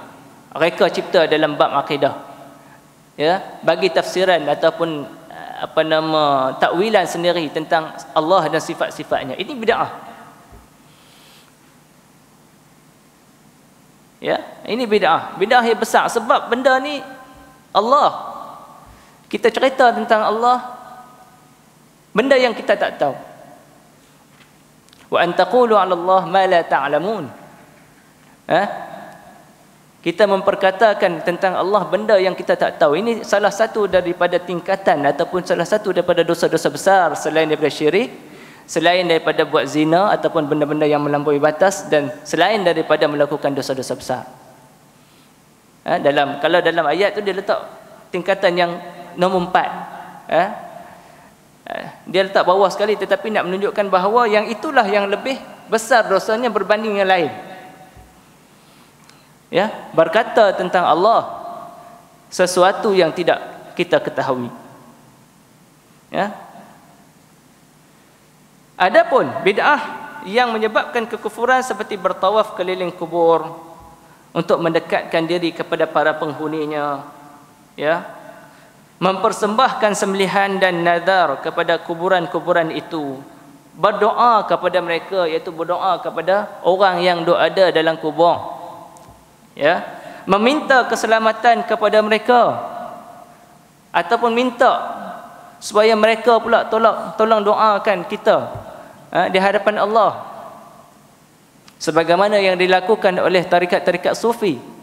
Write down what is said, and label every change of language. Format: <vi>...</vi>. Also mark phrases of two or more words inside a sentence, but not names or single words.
<ms>Mereka cipta dalam bab akidah, ya, bagi tafsiran ataupun takwilan sendiri tentang Allah dan sifat-sifatnya. Ini bid'ah. Ya, ini bid'ah yang besar, sebab benda ni Allah, kita cerita tentang Allah, benda yang kita tak tahu.</ms> <ar>وأن تقولوا على الله ما لا تعلمون.</ar> <ms>Kita memperkatakan tentang Allah benda yang kita tak tahu. Ini salah satu daripada tingkatan ataupun salah satu daripada dosa-dosa besar selain daripada syirik, selain daripada buat zina ataupun benda-benda yang melampaui batas, dan selain daripada melakukan dosa-dosa besar. Kalau dalam ayat tu dia letak tingkatan yang nombor 4. Dia letak bawah sekali, tetapi nak menunjukkan bahawa yang itulah yang lebih besar dosanya berbanding yang lain. Ya, berkata tentang Allah sesuatu yang tidak kita ketahui. Ya. Adapun bid'ah yang menyebabkan kekufuran seperti bertawaf keliling kubur untuk mendekatkan diri kepada para penghuninya, ya, mempersembahkan sembelihan dan nazar kepada kuburan-kuburan itu, berdoa kepada mereka, iaitu berdoa kepada orang yang ada dalam kubur, ya, meminta keselamatan kepada mereka, ataupun minta supaya mereka pula tolong doakan kita di hadapan Allah, sebagaimana yang dilakukan oleh tarikat-tarikat sufi.</ms>